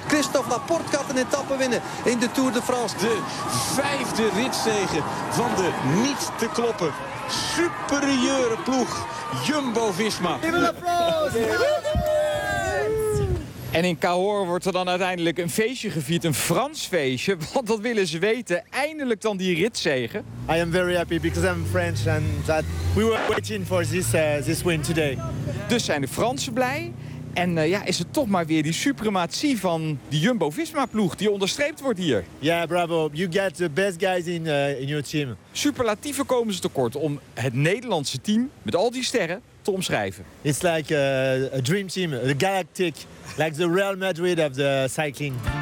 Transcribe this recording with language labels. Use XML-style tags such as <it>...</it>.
<nl>Christophe Laporte gaat een etappe winnen in de Tour de France. De vijfde ritzege van de niet te kloppen superieure ploeg Jumbo-Visma. Even een applaus! En in Cahors wordt er dan uiteindelijk een feestje gevierd, een Frans feestje. Want dat willen ze weten. Eindelijk dan die ritzegen.</nl> <en>I am very happy because I'm French and that we were waiting for this win today.</en> <nl>Dus zijn de Fransen blij. En is het toch maar weer die suprematie van die Jumbo-Visma-ploeg die onderstreept wordt hier. Ja, yeah, bravo.</nl> <en>You get the best guys in your team.</en> <nl>Superlatieven komen ze tekort om het Nederlandse team met al die sterren te omschrijven.</nl> <en>It's like a dream team, a galactic, like the Real Madrid of the cycling.</en>